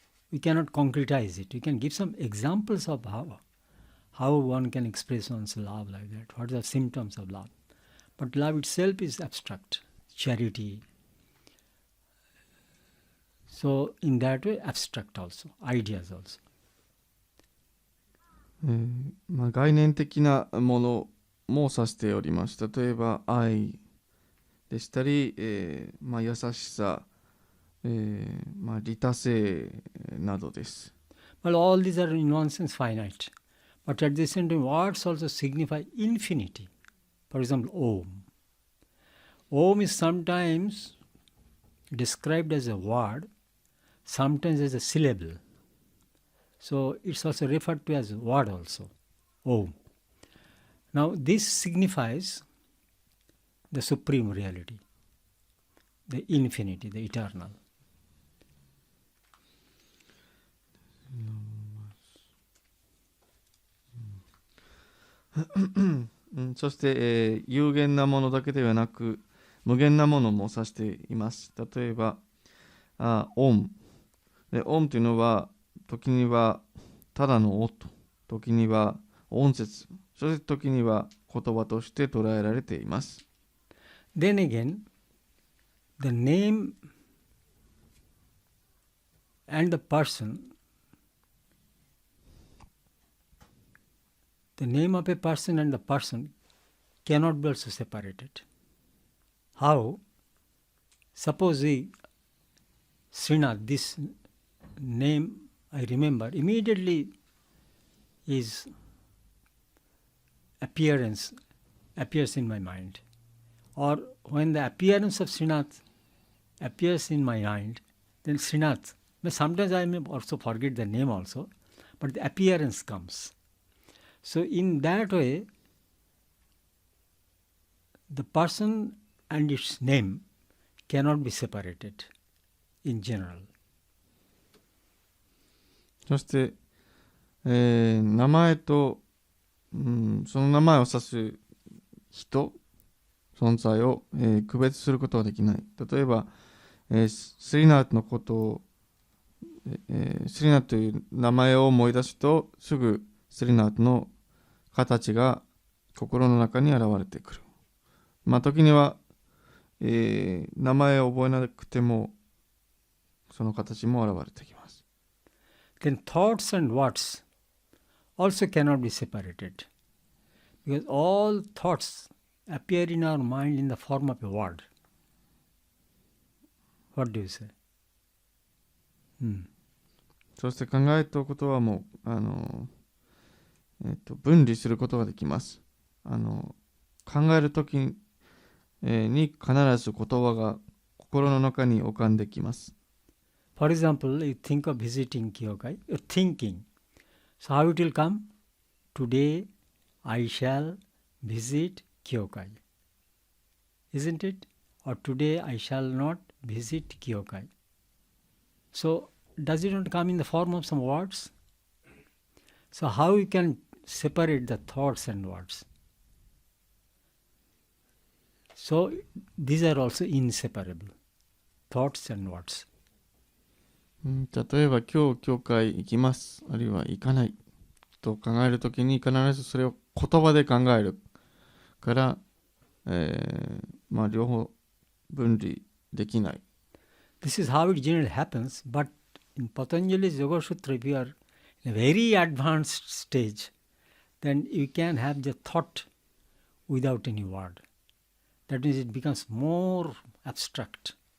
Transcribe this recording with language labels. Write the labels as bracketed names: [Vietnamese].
[English] We cannot concretize it. We can give some examples of how one can express one's love like that. What are the symptoms of love? But love itself is abstract. Charity. So in that way, abstract also. Ideas also. [Japanese] 概念的なものも指しております。例えば愛でしたり、優しさ、利他性などです。 [English] Well, all these are in one sense finite. But at the same time, words also signify infinity. For example, Om. Om is sometimes described as a word, sometimes as a syllable. So it's also referred to as a word also, Om. Now this signifies the supreme reality, the infinity, the eternal. [Japanese] そして、有限なものだけではなく無限なものも指しています。例えば音で、音というのは時にはただの音、時には音節、そして時には言葉として捉えられています。 [English] Then again, the name and the person, the name of a person and the person cannot be also separated. How? Suppose Srinath, this name I remember, immediately his appearance appears in my mind. Or when the appearance of Srinath appears in my mind, then Srinath, sometimes I may also forget the name also, but the appearance comes. So in that way, the person and its name cannot be separated in general. [Japanese] そして、名前と、その名前を指す人、存在を、区別することはできない。例えば、スリナートのことを、スリナートという名前を思い出すと、すぐスリナートの形が心の中に現れてくる。時には、名前を覚えなくてもその形も現れてきます。 [English] Then thoughts and words also cannot be separated, because all thoughts appear in our mind in the form of a word. What do you say? [Japanese] そして考えたことはもう分離することができます。考えるときに必ず言葉が心の中に浮かんできます。 [English] For example, you think of visiting Kyokai, you're thinking. So how it will come? Today I shall visit Kyokai. Isn't it? Or today I shall not visit Kyokai. So does it not come in the form of some words? So how you can separate the thoughts and words? So these are also inseparable. Thoughts and words. [Japanese] 例えば今日教会行きますあるいは行かないと考えるときに必ずそれを言葉で考えるから、両方分離できない。 [English] This is how it generally happens, but in Patanjali's Yoga Sutra, if you are in a very advanced stage, then you can have the thought without any word. That means it becomes more abstract.